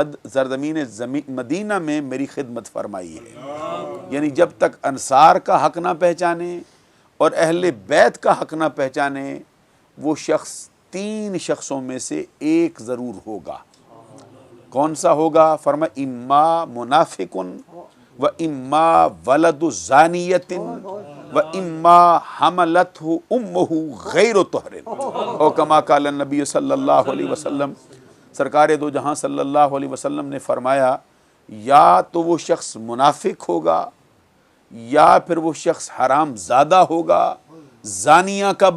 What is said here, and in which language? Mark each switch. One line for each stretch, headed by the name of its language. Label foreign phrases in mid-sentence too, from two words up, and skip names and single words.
Urdu: مدینہ میں میری خدمت فرمائی ہے، یعنی جب تک انصار کا حق نہ پہچانے اور اہل بیت کا حق نہ پہچانے، وہ شخص 3 شخصوں میں سے ایک ضرور ہوگا۔ کون سا ہوگا؟ فرمایا،
Arabic: اما منافق و اما ولد زانیت و اما حملتہ امہ غیر طہر، او کما قال النبی صلی اللہ علیہ وسلم۔
Urdu: سرکار دو جہاں
Arabic: صلی اللہ علیہ وسلم
Urdu: نے فرمایا، یا تو وہ شخص منافق ہوگا، یا پھر وہ شخص حرام زادہ ہوگا، زانیہ کا